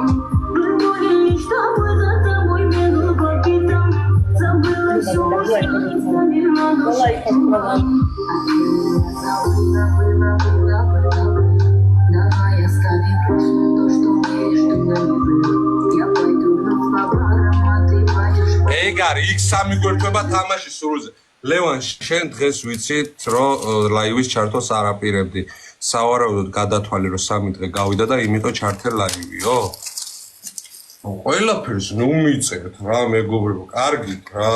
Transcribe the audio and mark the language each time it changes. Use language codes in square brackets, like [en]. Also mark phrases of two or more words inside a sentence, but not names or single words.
[ru] Был болен, с тобой за тобой бегал по пятам. Забыла все, что оставил на душе. Давай оставим прошлое то, что между нами было. Я пойду вновь по барам, а ты пойдешь по... [ka] ეგ არის იქ სამი გვერდება თამაში სრულზე. ლევან, შენ დღეს ვიცით, რომ ლაივის ჩართოს არ აპირებდი. სავარაუდოდ გადათვალე, რომ 3 დღე გავიდა და იმიტომ ჩართე ლაივიო. ყველაფერს ნუ მიწერთ რა მეგობრებო, კარგი რა.